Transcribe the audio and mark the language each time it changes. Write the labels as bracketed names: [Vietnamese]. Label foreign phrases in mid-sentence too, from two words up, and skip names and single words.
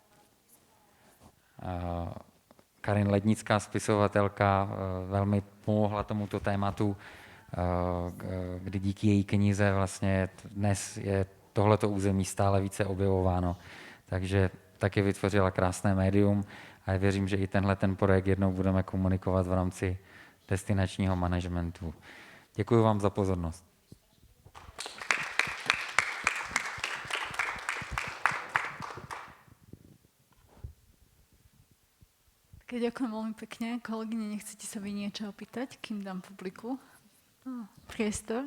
[Czech] Karin Lednická, spisovatelka, velmi pomohla tomuto tématu, kdy díky její knize vlastně dnes je tohleto území stále více objevováno. Takže taky vytvořila krásné médium a já věřím, že i tenhle projekt jednou budeme komunikovat v rámci destinačního managementu. Děkuji vám za pozornost. [Slovak] Ďakujem veľmi pekne. Kolegyne, nechcete sa vy niečo opýtať, kým dám publiku priestor?